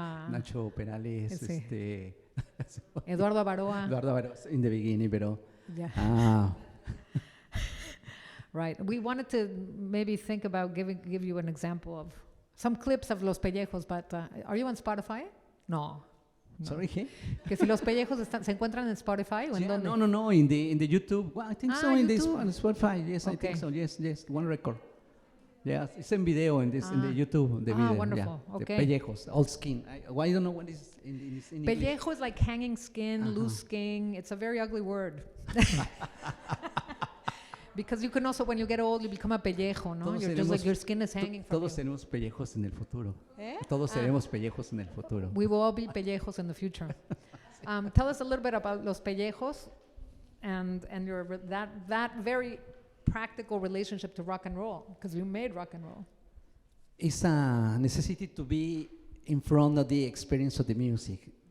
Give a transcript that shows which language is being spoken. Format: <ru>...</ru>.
<es>Nacho Perales. Sí. Eduardo Baroa.</es> <en>Eduardo Baroa in the beginning,</en> <es>pero.</es> <en>Yeah. Right. We wanted to maybe think about give you an example of some clips of Los Pellejos, but are you on Spotify? No. Sorry,</en> <es>¿qué? Que si Los Pellejos se encuentran en Spotify o en dónde?</es> <en>No, in the YouTube. Well, I think so, in YouTube. the Spotify. Yes, I think so. Yes, one record. Yes, it's in video in the YouTube. The video. Wonderful. Yeah. Okay. The pellejos, old skin. I don't know what is in English. Pellejo is like hanging skin, loose skin. It's a very ugly word. Because you can also, when you get old, you become a pellejo, no?</en> <es>Todos</es> <en>You're just like your skin is hanging from</en> <es>Todos</es> <en>you.</en> <es>seremos pellejos en el futuro. ¿Eh? Todos seremos pellejos en el futuro.</es> <en>We will all be pellejos in the future. Tell us a little bit about Los Pellejos and your that very practical relationship to rock and roll? Because you made rock and roll. It's a necessity to be in front of the experience of the music.</en>